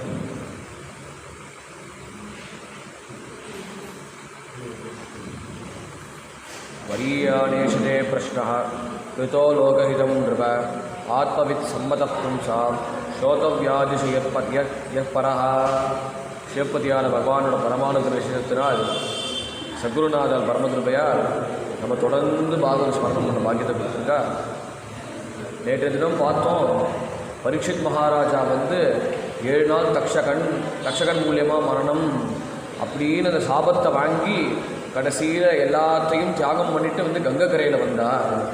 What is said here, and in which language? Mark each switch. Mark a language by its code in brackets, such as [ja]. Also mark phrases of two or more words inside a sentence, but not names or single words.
[sa] वरीयानेशते प्रश्नः कृतो लोकहितं नृप आत्मवित् सम्मतः पुंसां श्रोतव्यादिषु यत्परः। [ta] சிவப்பதியான பகவானோட பரமானுகிற விஷயத்தினால் சத்குருநாதர் பரமகிருபையால் நம்ம தொடர்ந்து பாகவத ஸ்மரணம் பண்ண பாக்கியத்தை கொடுத்துருக்கா. நேற்றைய தினம் பார்த்தோம், பரீட்சித் மகாராஜா 7 நாள் தக்ஷகன் மூலியமாக மரணம் அப்படின்னு அந்த சாபத்தை வாங்கி கடைசியில் எல்லாத்தையும் தியாகம் பண்ணிட்டு கங்கை கரையில் வந்தார்.